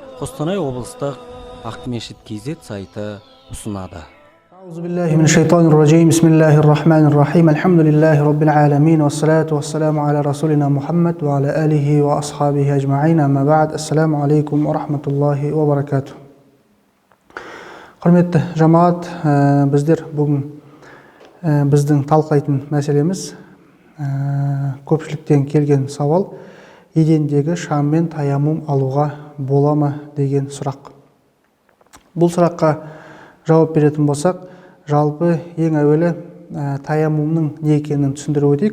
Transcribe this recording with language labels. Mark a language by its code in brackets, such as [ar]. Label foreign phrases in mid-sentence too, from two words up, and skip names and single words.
[kk] Қостанай облыстық akmechet.kz сайты ұсынады. [ar] أعوذ بالله من الشيطان الرجيم بسم الله الرحمن الرحيم الحمد لله رب العالمين والصلاة والسلام على رسولنا محمد وعلى آله وأصحابه أجمعين أما بعد السلام عليكم ورحمة الله وبركاته. [kk] Құрметті жамаат, біздер бүгін біздің талқылайтын мәселеміз көпшіліктен келген сауал: едендегі шаңмен таяммум алуға бола ма деген сұрақ. Бұл сұраққа жауап беретін болсақ, жалпы ең әуелі таяммумның не екенін түсіндіріп өтейік.